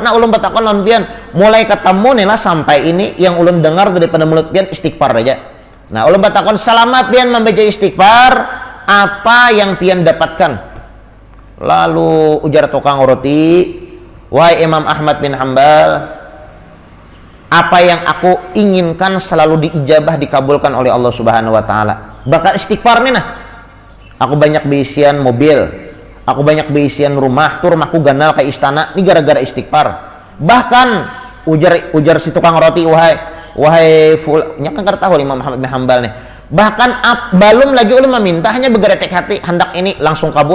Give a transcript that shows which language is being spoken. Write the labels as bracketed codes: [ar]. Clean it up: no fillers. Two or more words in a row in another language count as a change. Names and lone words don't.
[bjn] Nah ulun batakon lawan pian mulai ketemu nih lah sampai ini yang ulun dengar daripada mulut pian istighfar aja. Nah ulun batakon selama pian membaca istighfar apa yang pian dapatkan? [id] Lalu ujar tukang roti, wahai Imam Ahmad bin Hambal, apa yang aku inginkan selalu diijabah dikabulkan oleh Allah Subhanahu wa taala. [bjn] Bakal istighfar nih nah. Aku banyak beisian mobil, aku banyak beisian rumah, tuh rumahku ganal kayak istana, ini gara-gara istighfar. Bahkan ujar si tukang roti, wahai nya kan tahu Imam Ahmad bin Hambal nih. Bahkan belum lagi ulun meminta, hanya bergeretek hati hendak ini langsung kabul.